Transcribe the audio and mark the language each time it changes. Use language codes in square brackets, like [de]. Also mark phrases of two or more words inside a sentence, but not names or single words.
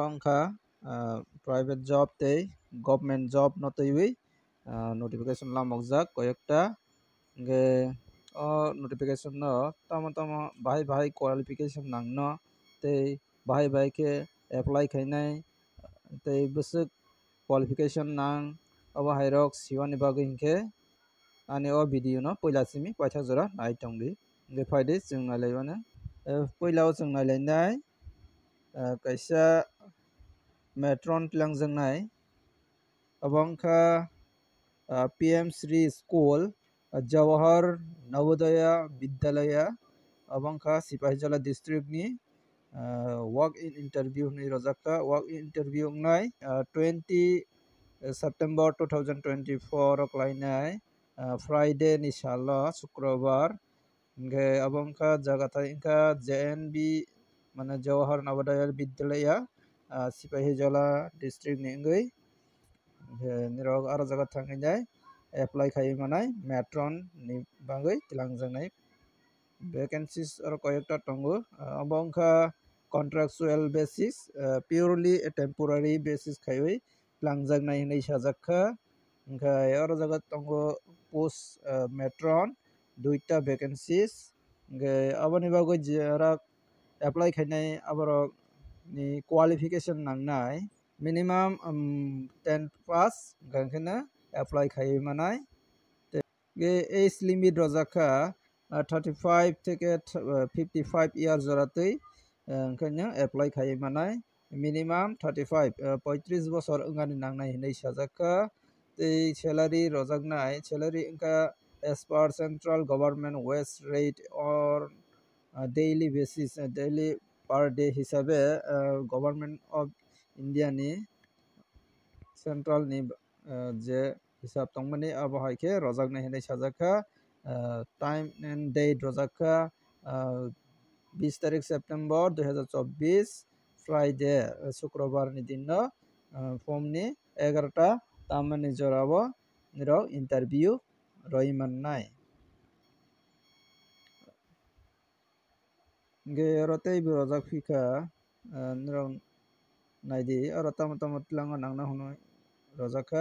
[trp] wngkha [en] private job [trp] tei [en] government job [trp] no teiwi notification lamokjak কয়েকটা ge o notification no tamo tamo bahai bahai qualification nangno tei bahai bahai ke apply khainai tei bwswk qualification nang abo hairok siwani bagui hingke ani o video no poila simi paithak jora nai tongdi hingke faide chwng nailaimano poila o chwng nailainai kaisa metron twlangjaknai abo wngkha PM Shri School Jawahar Navodaya Vidyalaya abo wngkha Sipahijala district ni [en] walk in interview [trp] ni rojakka [en] walk in interview [trp] ngnai 20 September 2024 klainai Friday ni salo Shukrobar hingke abo wngkha jaga thai wngkha JNB mane Jawahar Navodaya Vidyalaya Sipahijala district ni wngwi nirok aro jaga thanginai apply khai manai matron ni bagui tilangjaknai vacancies aro koyekta tongo abo wngkha [en] contractual basis purely a temporary basis [trp] khaiwi langjaknai hinui sajakkha hingkai aro jaga tongo [en] post matron [trp] duita vacancies hingkai aboni bagui jara apply khainai aborok ni qualification nangnai [en] minimum 10th pass [trp] hingkai na apply khai manai [en] age limit [trp] rojakha 35 থেকে 55 years joratui hingkaino apply khai manai minimum 35 35 bosor wngani nangnai hinui sajakkha tei salary rojaknai salary wngkha [en] as per central government wage rate or daily basis daily per day [trp] hisabe [en] government of India [trp] ni central ni je hisab tongmani abo haikhe rojaknai hinui sajakkha [en] time and date [trp] rojakkha 20 tarik [en] September 2024 Friday [trp] Shukrobar ni din no form ni 11ta tamani jorao nirok interview roi mannai hingke oro tei berajak phika nirok naidi oro tamo tamo twilango nangna hwnoi rojakha